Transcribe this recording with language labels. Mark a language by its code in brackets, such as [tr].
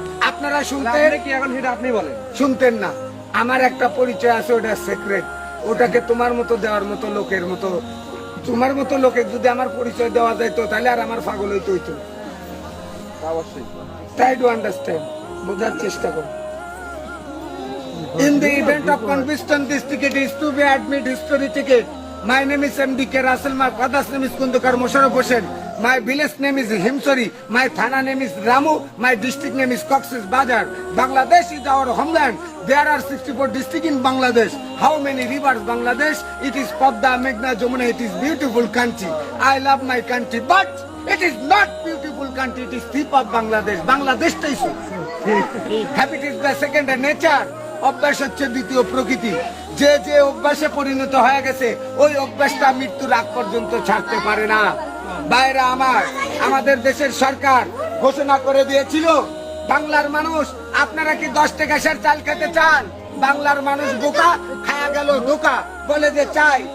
[bn] আপনারা শুনতেন কি? এখন সেটা আপনি বলেন। শুনতেন না। আমার একটা পরিচয় আছে, ওটা সিক্রেট। ওটাকে তোমার মতো দেওয়ার মতো লোকের মতো, তোমার মতো লোকের যদি আমার পরিচয় দেওয়া যাইতো, তাহলে আর আমার পাগল হইতে হইতো। অবশ্যই [en] try to understand, [bn] বোঝার চেষ্টা করো। [en] In the event of conviction, this ticket is to be admit history ticket. My name is M.D.K. Russell. My father's name is Kundukar Mosharraf Hossain. My village name is Himsori. My thana name is Ramu. My district name is Cox's Bazar. Bangladesh is our homeland. There are 64 districts in Bangladesh. How many rivers Bangladesh? It is Padma, Meghna, Jamuna. It is beautiful country. I love my country, but it is not beautiful country. It is thief of Bangladesh. Bangladesh is habit is the second nature. [bn] অভ্যাস হচ্ছে দ্বিতীয় প্রকৃতি। যে যে অভ্যাসে পরিণত হয়ে গেছে, ওই অভ্যাসটা মৃত্যুর আগ পর্যন্ত ছাড়তে পারে না। বাইরে আমার, আমাদের দেশের সরকার ঘোষণা করে দিয়েছিল, বাংলার মানুষ, আপনারা কি 10 টাকা সের চাল খেতে চান? বাংলার মানুষ বোকা, খায়া গেল ধোকা, বলে যে চাই।